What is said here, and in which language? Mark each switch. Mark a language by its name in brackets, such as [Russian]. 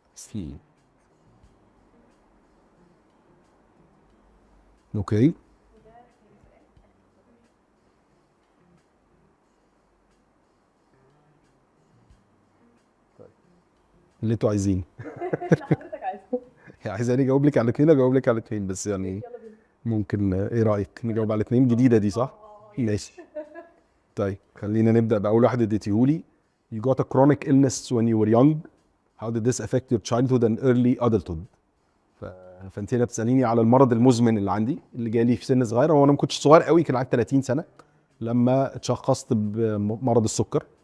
[Arabic] في اوكي اللي انتوا عايزين. عايزاني اجاوب لك على الاثنين، اجاوب لك على الاثنين، بس يعني ممكن ايه رايك نجاوب على الاثنين؟ جديده دي صح؟ ماشي. طيب خلينا نبدا باول واحد اديتيهولي. [English] You got a chronic illness when you were young. How did this affect your childhood and early adulthood? [Arabic] فانت هنا بتساليني على المرض المزمن اللي عندي اللي جالي في سن صغير. وانا ما كنتش صغير قوي، كان عندي 30 سنه لما اتشخصت بمرض السكر.